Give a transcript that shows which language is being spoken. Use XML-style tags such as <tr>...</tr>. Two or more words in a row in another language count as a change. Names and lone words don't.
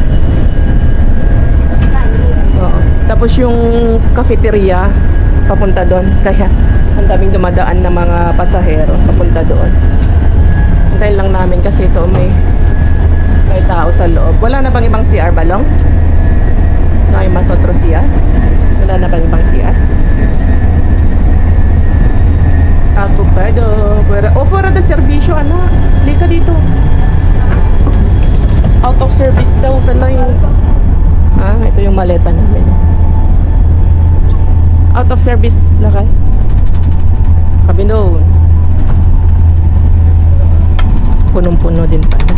<tl>Oo. Tapos yung cafeteria, papunta doon. Kaya, ang daming dumadaan na mga pasahero papunta doon. Antayin lang namin kasi ito may tao sa loob. Wala na bang ibang CR, Balong?</tl> <es>No hay mas otro CR?</es> <tl>Wala na bang ibang CR?</tl> <es>Akupado. Fuera de servisyo,</es> <tl>ano? Lika dito.</tl> <en>Out of service</en> <tl>daw pala yung... Ah, ito yung maleta namin.</tl> <en>Out of service lakay. Kabinoon.</en> <tl>Punong-puno din pala.</tl>